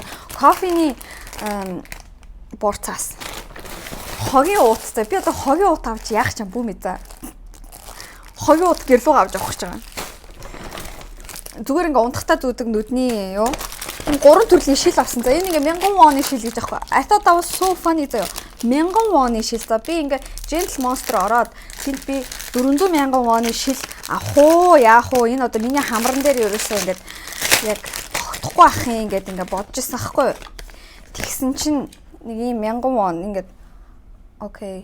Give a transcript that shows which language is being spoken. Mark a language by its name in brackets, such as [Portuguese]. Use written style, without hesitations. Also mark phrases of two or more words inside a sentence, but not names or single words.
[Mongolian] Кофений борцаас хогийн уут за би одоо хогийн уут авч яах ч юм бүү мэд за. Хогийн уут гэрлүү авч авах гэж байгаа. Зүгээр ингээ унтахтаа зүүдэг нүдний юу 3 төрлийн шил авсан. За энэ ингээ 1000 вон шил гэж аахгүй. [English] I thought that was so funny [Mongolian] заяа. 1000 вон шил. За би ингээ Gentle Monster ороод тэнд би 400,000 вон шил авах уу яах уу энэ одоо миний хамран дээр ерөөсөө ингээд яг тогтохгүй ах юм ингээд ингээ бодож ирсэн аахгүй. Тэгсэн чинь нэг юм 1000 вон ингээд окей.